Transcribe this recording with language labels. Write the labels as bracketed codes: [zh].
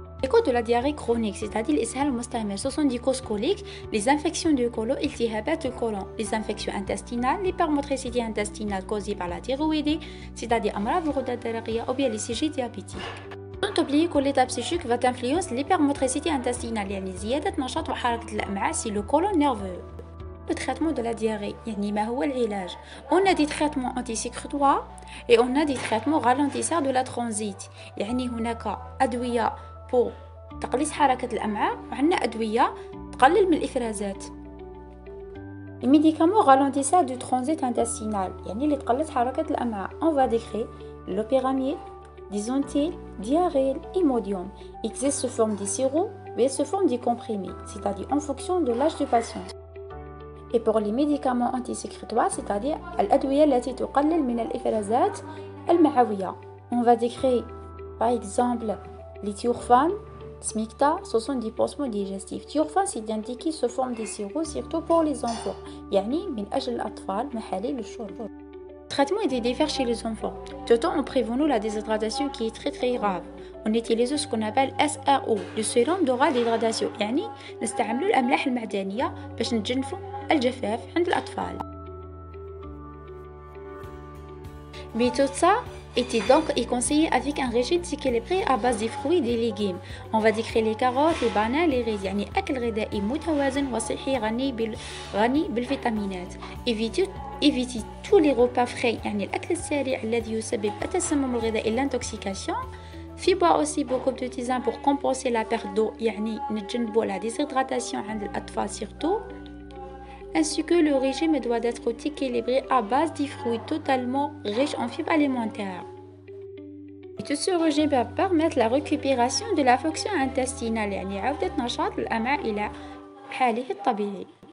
[fr] Les causes de la diarrhée chronique, c'est-à-dire l' [ar] إسهال المستمر, [fr] ce sont des causes coliques, les infections du côlon, [ar] التهابات القولون, [fr] les infections intestinales, l'hypermotricité intestinale causée par la thyroïdie, c'est-à-dire [ar] أمراض الغدة الدرقية [fr] ou bien les sujets diabétiques. Sans oublier que l'état psychique va influencer l'hypermotricité intestinale, [ar] يعني زيادة نشاط وحركة الأمعاء [fr] c'est le côlon nerveux. Le traitement de la diarrhée, [ar] يعني ما هو العلاج? [fr] On a des traitements antisécrétoires et on a des traitements ralentisseurs de la transit. [ar] يعني هناك أدوية [fr] pour [ar] تقليص حركة الأمعاء وعندنا أدوية تقلل من الإفرازات. [fr] Les médicaments ralentisseurs du transit intestinal [ar] يعني اللي تقلص حركة الأمعاء. [fr] On va décrire l'opéramide, disontil, diarrhée, imodium. Il existe sous forme des sirops ou sous forme des comprimés, c'est-à-dire en fonction de l'âge du patient. Et pour les médicaments antisécrétoires, c'est-à-dire [ar] الأدوية التي تقلل من الإفرازات المعوية. [fr] On va décrire par exemple les thiophanes, smicta, ce sont des pansements digestifs. Thiophan, c'est indiqué sous forme de sirop, surtout pour les enfants. [ar] يعني من أجل الأطفال محاليل الشرب. [fr] Le traitement est de défaire chez les enfants. Tout en prévenant la déshydratation qui est très très grave. On utilise ce qu'on appelle SRO, le sérum d'oral d'hydratation. [ar] يعني نستعملوا الأملاح المعدنية باش نتجنفوا الجفاف عند الأطفال. [fr] Mais tout ça était donc conseillé avec un régime équilibré à base de fruits et des légumes. On va décrire les carottes, les bananes, les riz. [ar] يعني أكل غذائي متوازن وصحي غني بالفيتامينات. [fr] Évitez tous les repas frais [ar] يعني الأكل السريع الذي يسبب التسمم الغذائي [fr] l'intoxication. في boire aussi beaucoup de tisane pour compenser la perte d'eau [ar] يعني نتجنبوا [fr] la déshydratation [ar] عند الأطفال [fr] surtout. Ainsi que le régime doit être équilibré à base de fruits totalement riches en fibres alimentaires. Et tout ce régime va permettre la récupération de la fonction intestinale [ar] يعني عودة نشاط الأمعاء إلى حاله الطبيعي.